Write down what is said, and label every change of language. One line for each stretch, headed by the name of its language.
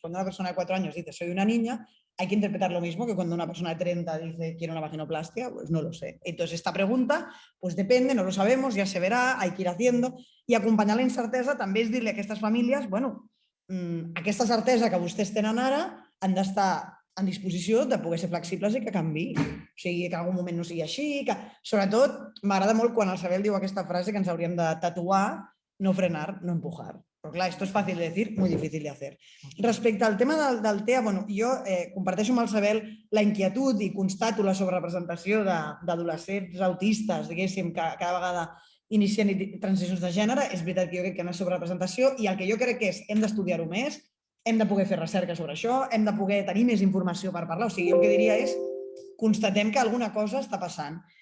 Spanish: Cuando una persona de 4 años dice soy una niña, hay que interpretar lo mismo que cuando una persona de 30 dice quiero una vaginoplastia, pues no lo sé. Entonces esta pregunta, pues depende, no lo sabemos, ya se verá, hay que ir haciendo,
Catalan: i acompanyar la incertesa també és dir-li a aquestes famílies, bueno, aquesta certesa que vostès tenen ara han d'estar en disposició de poder ser flexibles i que canviï. O sigui, que en algun moment no sigui així, que sobretot m'agrada molt quan el Sabel diu aquesta frase que ens hauríem de tatuar, no frenar,
Spanish: no empujar.
Catalan: Però clar,
Spanish: esto es fácil de decir, muy difícil de hacer.
Catalan: Respecte al tema del TEA, jo comparteixo amb el Sabel la inquietud i constato la sobrerepresentació d'adolescents autistes, diguéssim, que cada vegada inicien transicions de gènere. És veritat que jo crec que hi ha una sobrerepresentació i el que jo crec que és hem d'estudiar-ho més, hem de poder fer recerca sobre això, hem de poder tenir més informació per parlar. O sigui, jo el que diria és constatem que alguna cosa està passant.